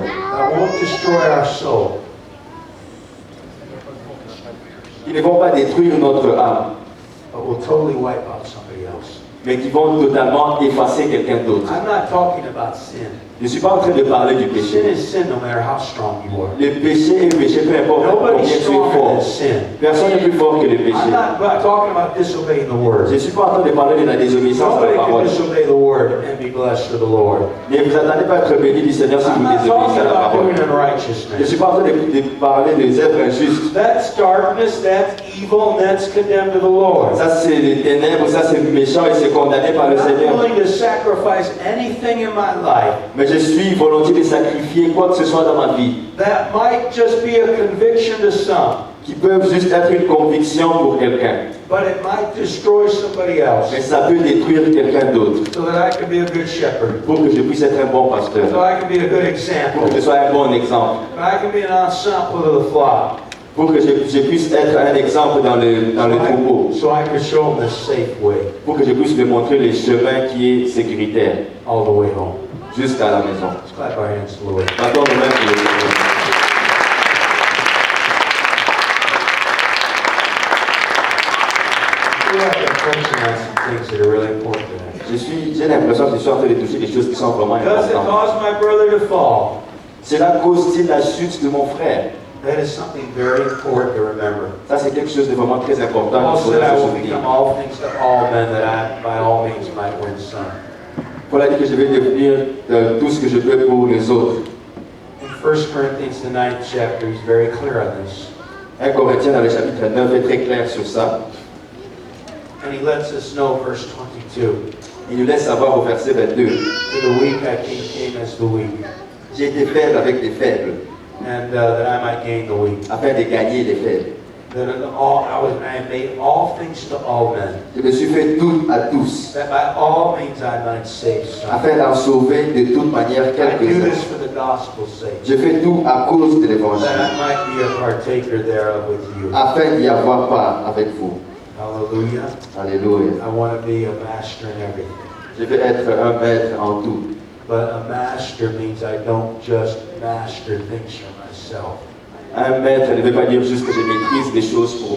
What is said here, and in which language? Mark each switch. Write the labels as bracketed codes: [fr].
[en] that won't destroy our soul, [fr] qui ne vont pas détruire notre âme, [en] but will totally wipe out somebody else. [fr] mais qui vont totalement effacer quelqu'un d'autre. [en] I'm not talking about sin. [fr] Je ne suis pas en train de parler du [en] Sin [fr] péché. [en] is sin no matter how strong you are. [fr] Le péché est péché, peu importe combien [en] Nobody's [fr] tu es [en] stronger [fr] fort. [en] than sin. [fr] Personne n'est plus fort que le péché. [en] I'm not talking about disobeying the [fr] Je [en] word. [fr] ne suis pas en train de parler de la désobéissance à [en] Nobody [fr] la [en] can [fr] parole. [en] disobey the word and be blessed for the Lord. [fr] Ne vous attendez pas à être béni du Seigneur si [en] I'm [fr] vous [en] not [fr] désobéissez [en] talking [fr] à la [en] about [fr] parole. [en] doing [fr] Je ne [en] unrighteousness. [fr] suis pas en train de parler des êtres injustes. [en] That's darkness, that's evil, and that's condemned to the Lord. [fr] Ça, c'est les ténèbres, ça, c'est méchant et c'est condamné par le [en] I'm [fr] Seigneur. [en] willing to sacrifice anything in my life [fr] Mais je suis volontiers de sacrifier quoi que ce soit dans ma vie, [en] that might just be a conviction to some, [fr] qui peuvent juste être une conviction pour quelqu'un. [en] but it might destroy somebody else, [fr] Mais ça peut détruire quelqu'un d'autre. [en] so that I can be a good shepherd, [fr] Pour que je puisse être un bon pasteur. [en] so I can be a good [fr] Pour [en] example, [fr] que je sois un bon exemple. [en] and I can be an ensemble of the flock, [fr] Pour que je puisse être un exemple dans le troupeau. [en] so I can show them the safe way [fr] Pour que je puisse lui montrer le chemin qui est sécuritaire [en] all the way home. [fr] jusqu'à la maison. [en] Let's clap our hands to the Lord. [fr] Maintenant, nous même pour le Seigneur. [en] I feel like I'm touching on some things that are really important today. [fr] J'ai l'impression que je suis en train de toucher des choses qui sont vraiment [en] Does it [fr] importantes. [en] cause my brother to fall? [fr] Cela cause-t-il la chute de mon frère? [en] That is something very important to remember. [fr] Ça, c'est quelque chose de vraiment très important [en] Paul [fr] qu'il faut [en] said, I [fr] se [en] will [fr] souvenir. [en] become all things to all men that I, by all means, might win some. [fr] Paul a dit que je vais devenir tout ce que je peux pour les autres. [en] In 1 Corinthians, the 9th chapter, he's very clear on this. [fr] 1 Corinthiens dans le chapitre 9 est très clair sur ça. [en] And he lets us know, verse 22, [fr] Il nous laisse savoir au verset 22. [en] To the weak I came as the weak, [fr] J'ai été faible avec des faibles, [en] and that I might gain the weak. [fr] afin de gagner les faibles. [en] That I am made all things to all men. [fr] Je me suis fait tout à tous, [en] That by all means I might save some. [fr] afin d'en sauver de toute manière [en] I do [fr] quelques-uns. [en] this for the gospel's sake, [fr] Je fais tout à cause de l'évangile, [en] that I might be a partaker thereof with you. [fr] afin d'y avoir part avec vous. [en] Hallelujah. [fr] Alléluia. [en] I want to be a master in everything. [fr] Je vais être un maître en tout. [en] But a master means I don't just master things for myself. [fr] Un maître ne veut pas dire juste que je maîtrise des choses pour